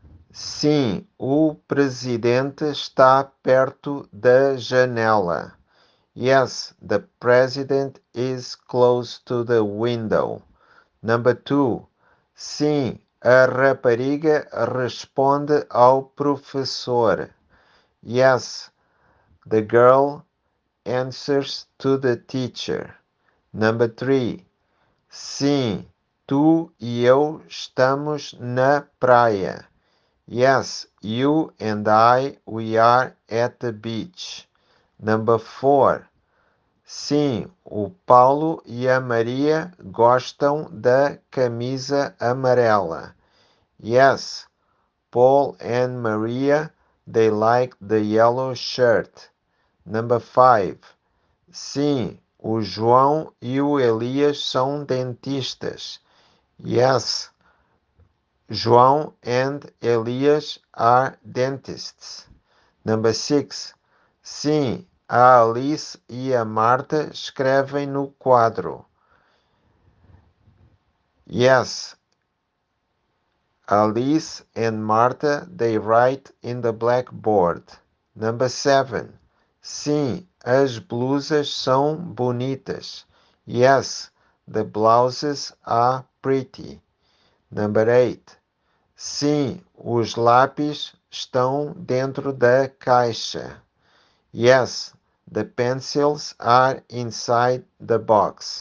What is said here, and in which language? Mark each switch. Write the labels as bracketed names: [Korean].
[Portuguese] Sim, o presidente está perto da janela. [English] Yes, the president is close to the window. Number 2. [Portuguese] Sim, a rapariga responde ao professor. [English] Yes, the girl answers to the teacher. Number 3. [Portuguese] Sim, tu e eu estamos na praia. [English] Yes, you and I, we are at the beach. Number 4. [Portuguese] Sim, o Paulo e a Maria gostam da camisa amarela. [English] Yes, Paul and Maria, they like the yellow shirt. Number 5. [Portuguese] Sim, o João e o Elias são dentistas. [English] Yes, João and Elias are dentists. Number 6. [Portuguese] Sim, a Alice e a Marta escrevem no quadro. [English] Yes, Alice and Marta, they write in the blackboard. Number 7. [Portuguese] Sim, as blusas são bonitas. [English] Yes, the blouses are pretty. Number 8. [Portuguese] Sim, os lápis estão dentro da caixa. [English] Yes, the pencils are inside the box.